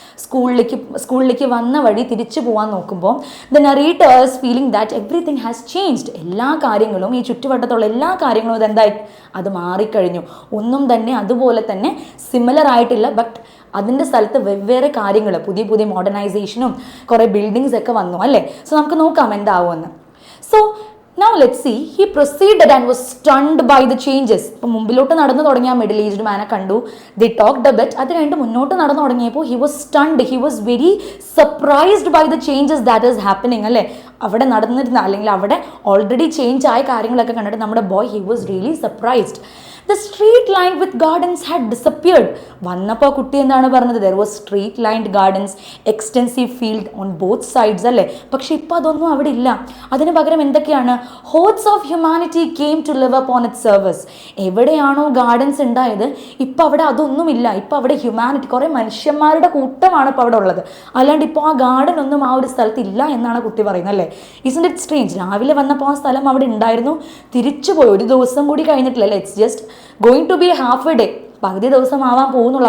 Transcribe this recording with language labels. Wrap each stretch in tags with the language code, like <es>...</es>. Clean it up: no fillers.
<ml>സ്കൂളിലേക്ക് വന്ന വഴി തിരിച്ചു പോകാൻ നോക്കുമ്പോൾ</ml> <en>The narrator is feeling that everything has changed.</en> <ml>എല്ലാ കാര്യങ്ങളും, ഈ ചുറ്റുവട്ടത്തുള്ള എല്ലാ കാര്യങ്ങളും ഇതെന്തായി, അത് മാറിക്കഴിഞ്ഞു. ഒന്നും തന്നെ അതുപോലെ തന്നെ സിമിലർ ആയിട്ടില്ല, ബട്ട് അതിൻ്റെ സ്ഥലത്ത് വെവ്വേറെ കാര്യങ്ങൾ, പുതിയ പുതിയ മോഡേണൈസേഷനും കുറേ ബിൽഡിങ്സ് ഒക്കെ വന്നു അല്ലേ. സോ നമുക്ക് നോക്കാം എന്താവുമെന്ന്.</ml> <en>So now let's see, he proceeded and was stunned by the changes.</en> <ml>ഇപ്പോൾ മുമ്പിലോട്ട് നടന്നു തുടങ്ങിയ മിഡിൽ ഏജ്ഡ് മാനെ കണ്ടു,</ml> <en>they talked a bit.</en> <ml>അത് കഴിഞ്ഞിട്ട് മുന്നോട്ട് നടന്നു തുടങ്ങിയപ്പോൾ</ml> <en>he was stunned, he was very surprised by the changes that is happening അല്ലേ.</en> <ml>അവിടെ നടന്നിരുന്ന അല്ലെങ്കിൽ അവിടെ ഓൾറെഡി ചേഞ്ച് ആയ കാര്യങ്ങളൊക്കെ കണ്ടിട്ട് നമ്മുടെ boy</ml> <en>he was really surprised. The street lined with gardens had disappeared.</en> <ml>വന്നപ്പോൾ കുട്ടി എന്താണ് പറഞ്ഞത്?</ml> <en>There was street lined gardens, extensive field on both sides അല്ലേ.</en> <ml>പക്ഷെ ഇപ്പോൾ അതൊന്നും അവിടെ ഇല്ല. അതിന് പകരം എന്തൊക്കെയാണ്?</ml> <en>Hordes of humanity came to live upon its service.</en> <ml>എവിടെയാണോ ഗാർഡൻസ് ഉണ്ടായത് ഇപ്പോൾ അവിടെ അതൊന്നുമില്ല. ഇപ്പോൾ അവിടെ ഹ്യൂമാനിറ്റി, കുറേ മനുഷ്യന്മാരുടെ കൂട്ടമാണ് ഇപ്പോൾ അവിടെ ഉള്ളത്. അല്ലാണ്ട് ഇപ്പോൾ ആ ഗാർഡൻ ഒന്നും ആ ഒരു സ്ഥലത്ത് ഇല്ല എന്നാണ് കുട്ടി പറയുന്നത് അല്ലേ.</ml> <en>Isn't it strange?</en> <ml>രാവിലെ വന്നപ്പോൾ ആ സ്ഥലം അവിടെ ഉണ്ടായിരുന്നു, തിരിച്ചു പോയി. ഒരു ദിവസം കൂടി കഴിഞ്ഞിട്ടില്ല.</ml> <en>it's just going to be half a day,</en> <ml>പകുതി ദിവസം ആവാൻ പോകുന്നുള്ളൂ.</ml>